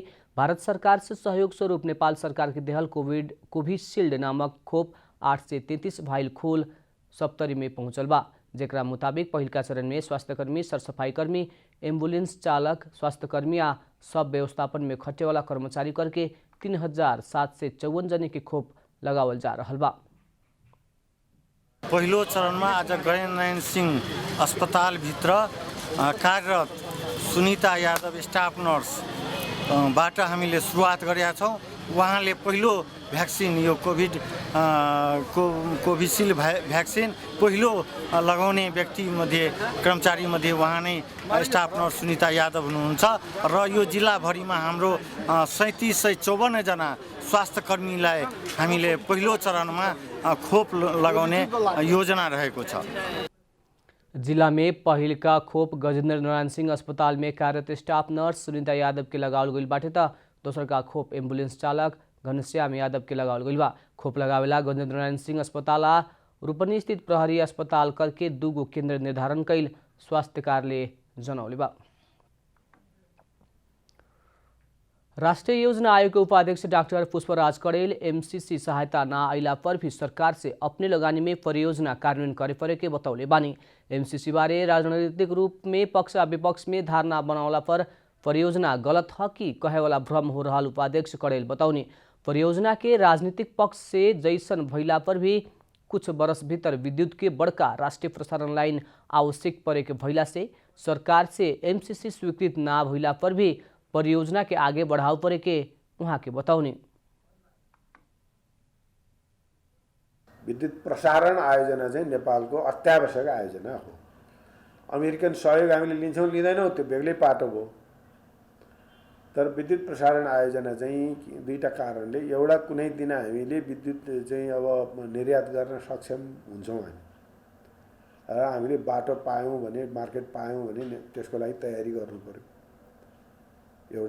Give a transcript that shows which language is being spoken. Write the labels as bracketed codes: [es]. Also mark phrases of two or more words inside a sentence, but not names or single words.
[bho] भारत सरकार से सहयोग स्वरूप नेपाल सरकार के देहल कोविशील्ड नामक खोप 8 से 33 भाइल खोल सप्तरी में पहुंचल बा। जेकरा मुताबिक पहिलका चरण में स्वास्थ्यकर्मी, सरसफाई कर्मी, एम्बुलेंस चालक, स्वास्थ्यकर्मी आ सब व्यवस्थापन में खटे वाला कर्मचारी करके 3754 जने के खोप लगावल जा रहा बा। [ne] पहिलो चरणमा आज गणेशनारायण सिंह अस्पतालभित्र कार्यरत सुनिता यादव स्टाफ नर्स बाट हामीले सुरुवात गरेका छौँ। उहाँले पहिलो भ्याक्सिन यो कोभिशील्ड भ्याक्सिन पहिलो लगाउने व्यक्तिमध्ये कर्मचारीमध्ये उहाँ नै स्टाफ नर्स सुनिता यादव हुनुहुन्छ र यो जिल्लाभरिमा हाम्रो 3754 जना स्वास्थ्यकर्मीलाई हामीले पहिलो चरणमा खोप लगाउने योजना रहेको छ। [bho] जिला में पहिल का खोप गजेंद्र नारायण सिंह अस्पताल में कार्यरत स्टाफ नर्स सुनीता यादव के लगावल गई बाटे त दोसर का खोप एम्बुलेंस चालक, घनश्याम यादव के लगावल गइल बा। खोप लगावेला गजेन्द्र नारायण सिंह अस्पताल आ रूपनी स्थित प्रहरी अस्पताल करके 2 गो केन्द्र निर्धारण कइल स्वास्थ्य कार्यालय जनौले बा। राष्ट्रीय योजना आयोग के उपाध्यक्ष डॉक्टर पुष्पराज कड़ेल एमसीसी सहायता ना आइला पर भी सरकार से अपने लगानी में परियोजना कार्यान्वयन करे परे के बतौले बानी। एमसीसी बारे राजनीतिक रूप में पक्ष आ विपक्ष में धारणा बनावला पर परियोजना गलत ह कि कहे वाला भ्रम हो रहा उपाध्यक्ष कड़ेल बताउने। परियोजना के राजनीतिक पक्ष से जैसन भइला पर भी कुछ बरस भीतर विद्युत के बड़का राष्ट्रीय प्रसारण लाइन आवश्यक परे के भइला से सरकार से एमसीसी स्वीकृत ना भइला पर भी परियोजना के आगे बढ़ाव परे के उहाँ के बताउने। [ne] विद्युत प्रसारण आयोजना चाहिँ नेपालको अत्यावश्यक आयोजना हो। अमेरिकन सहयोग हामीले लिन्छौँ लिँदैनौँ त्यो बेग्लै पाटो भयो। तर विद्युत प्रसारण आयोजना चाहिँ दुईटा कारणले, एउटा कुनै दिन हामीले विद्युत चाहिँ अब निर्यात गर्न सक्षम हुन्छौँ हामी र हामीले बाटो पायौँ भने, मार्केट पायौँ भने त्यसको लागि तयारी गर्नु पर्यो एउटा।